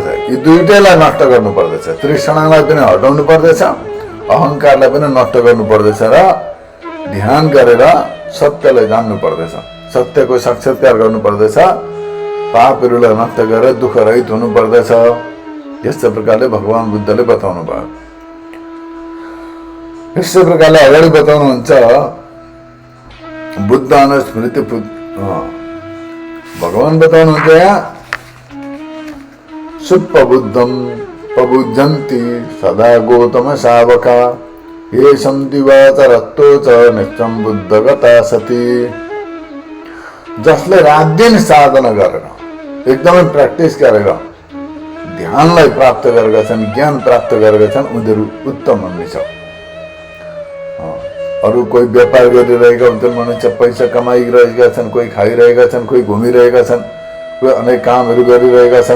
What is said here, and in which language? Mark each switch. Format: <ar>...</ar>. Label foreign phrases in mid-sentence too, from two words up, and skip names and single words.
<ne>यी दुईटैलाई नष्ट गर्नु पर्दछ, तृष्णालाई पनि हटाउनु पर्दछ, अहङ्कारलाई पनि नष्ट गर्नु पर्दछ र ध्यान गरेर सत्यलाई जान्नु पर्दछ, सत्यको साक्षात्कार गर्नु पर्दछ, पापहरूलाई नष्ट गरेर दुःख रहित हुनु पर्दछ। यस्तै प्रकारले भगवान बुद्धले बताउनु भयो। यस्तै प्रकारले अगाडि बताउनुहुन्छ बुद्ध अनुस्मृति। भगवान बताउनुहुन्छ यहाँ</ne> <pi>सुप्रबुद्धम प्रबुद्धन्ति सदा गौतम शावका ये सन्तिवाच रत्तो च नित्यं बुद्धगता सती।</pi> <ne>जसले रात दिन साधना गरेर एकदमै प्र्याक्टिस गरेर ध्यानलाई प्राप्त गरेका छन्, ज्ञान प्राप्त गरेका छन्, उनीहरू उत्तम हुनेछ। अरू कोही व्यापार गरिरहेका हुन्छन्, मनुष्य पैसा कमाइरहेका छन्, कोही खाइरहेका छन्, कोही घुमिरहेका छन्, कोही अनेक कामहरू गरिरहेका छन्।</ne>